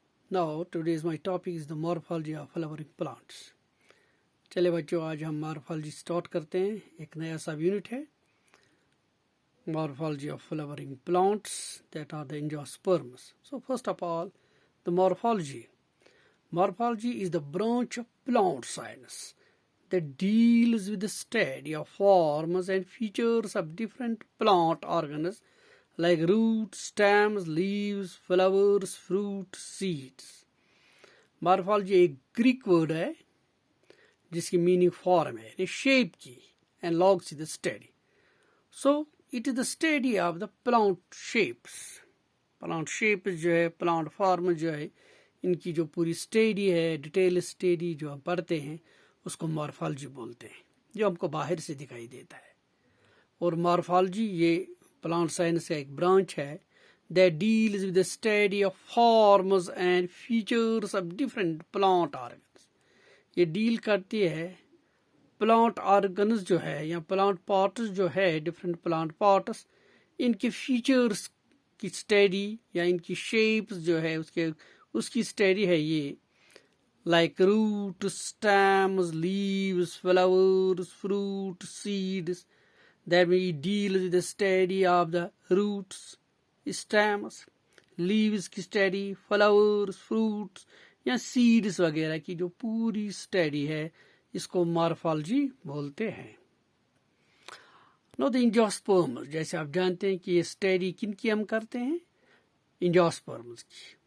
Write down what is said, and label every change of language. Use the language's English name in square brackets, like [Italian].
[English] Now today's my topic is the morphology of flowering plants. [Hindi] चले बच्चों, आज हम मॉर्फोलॉजी स्टार्ट करते हैं. एक नया सब यूनिट है, [English] morphology of flowering plants, that are the angiosperms. So first of all, the morphology. Morphology is the branch of plant science that deals with the study of forms and features of different plant organs like roots, stems, leaves, flowers, fruit, seeds. [Hindi] Morphology एक Greek word है जिसकी meaning form है, shape की, [English] And logos is the study. So it is the study of the plant shapes. [Hindi] Plant shape जो है, plant form जो है, इनकी जो पूरी स्टडी है, डिटेल स्टडी जो हम पढ़ते हैं, उसको मॉर्फोलॉजी बोलते हैं, जो हमको बाहर से दिखाई देता है. और मॉर्फोलॉजी ये प्लांट साइंस का एक ब्रांच है [English] that deals with the study of forms and features of different plant organs. [Hindi] ये डील करती है प्लांट ऑर्गन्स जो है या प्लांट पार्ट्स जो है, डिफरेंट प्लांट पार्ट्स, इनके फीचर्स की स्टडी या इनकी शेप्स जो है उसकी स्टडी है ये, [English] like root, stems, leaves, flowers, fruit, seeds. That we deal with the study of the roots, stems, leaves [Hindi] की स्टडी, [English] flowers, fruits [Hindi] या [English] seeds [Hindi] वगैरह की जो पूरी स्टडी है, इसको मॉर्फोलॉजी बोलते हैं. [English] know the [Hindi] एंजियोस्पर्म्स, जैसे आप जानते हैं कि ये स्टडी किन की हम करते हैं, एंजियोस्पर्म्स की.